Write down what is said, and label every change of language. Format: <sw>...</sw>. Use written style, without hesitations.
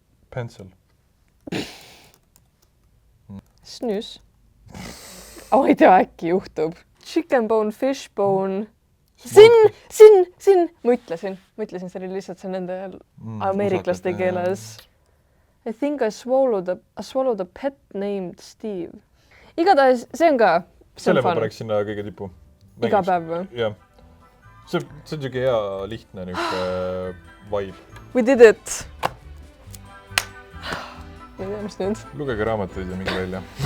<en>Pencil.</en> <et>Snus. Ma ei tea, äkki juhtub.</et> <en>Chicken bone, fish bone. Sin.</en> <et>Ma ütlesin, see oli lihtsalt see nende ameeriklaste keeles.</et> <en>I think I swallowed a pet named Steve.</en> <et>Igatahes, see on ka. Selle ma paneks sinna kõige tipu. Iga päev või? Jah. See on siuke hea lihtne vibe.</et> <en>We did it!</en> <et>Ma ei tea, mis nüüd. Lugege raamatuid ja minge välja.</et>